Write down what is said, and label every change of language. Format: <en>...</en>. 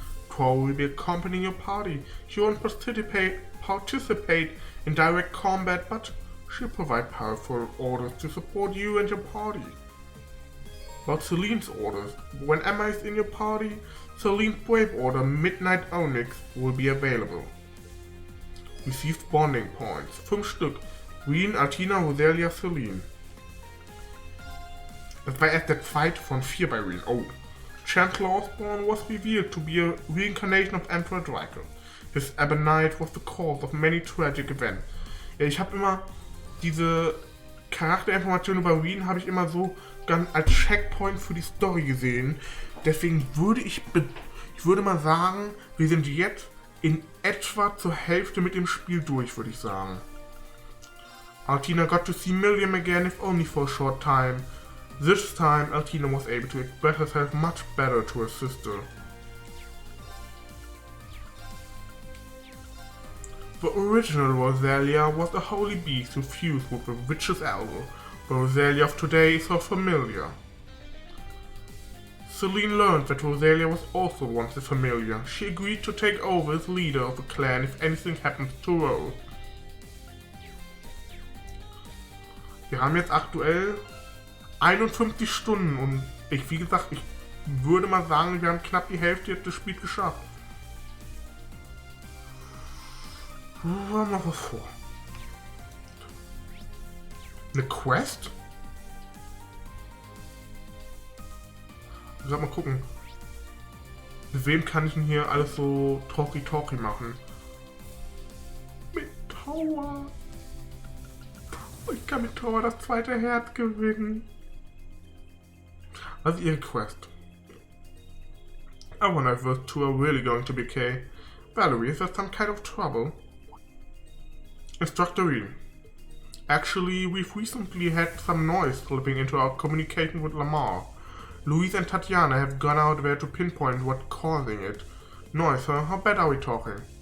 <en>Crow will be accompanying your party. She won't participate in direct combat, but she'll provide powerful orders to support you and your party. About Celine's orders, when Emma is in your party, Celine's Brave Order Midnight Onyx will be available. Received bonding points, 5 Stück. Green, Altina, Rosalia, Celine.</en> <de>Das war erst der zweite von 4 bei Reen. Oh.</de> <en>Chancellor Osborne was revealed to be a reincarnation of Emperor Draco. His Ebonite was the cause of many tragic events.</en> <de>Ja, ich habe immer diese Charakterinformationen über Reen habe ich immer so als Checkpoint für die Story gesehen. Deswegen würde ich würde mal sagen, wir sind jetzt in etwa zur Hälfte mit dem Spiel durch, würde ich sagen.</de> <en>Altina got to see Milliam again, if only for a short time. This time, Altina was able to express herself much better to her sister. The original Rosalia was a holy beast who fused with the witch's elbow. The Rosalia of today is her familiar. Celine learned that Rosalia was also once a familiar. She agreed to take over as leader of the clan if anything happens to Rose.</en> <de>Wir haben jetzt aktuell 51 Stunden und wie gesagt, ich würde mal sagen, wir haben knapp die Hälfte des Spiels geschafft. Wir haben noch was vor. Eine Quest? Ich soll mal gucken. Mit wem kann ich denn hier alles so Talky machen? Mit Tower. Ich kann mit Tower das zweite Herz gewinnen. Was ist Ihre Quest?</de> <en>I wonder if those two are really going to be okay. Valerie, is there some kind of trouble? Instructor Reed. Actually, we've recently had some noise slipping into our communication with Valimar. Louise and Tatiana have gone out there to pinpoint what's causing it. Noise, huh? How bad are we talking?</en>